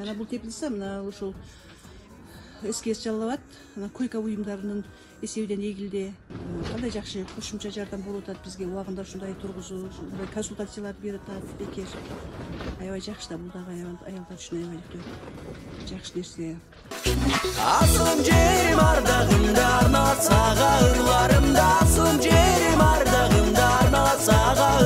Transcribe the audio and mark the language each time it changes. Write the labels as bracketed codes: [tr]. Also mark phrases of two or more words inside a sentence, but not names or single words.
[ky] Анан бул теплица мына ушул СКС Жалал-Абад, анан койка буюмдарынын эсебинен эгилди. Кандай жакшы кошумча жардам болуп атат бизге убагында ушундай тургузуу, ушундай консультацияларды берип атат бекер. Аябай жакшы да бул дагы аялдар үчүн аябай жакшы нерсе. Асыл жерим ардагымда арнап сага ырларымда. Асыл жерим ардагымда арнап сага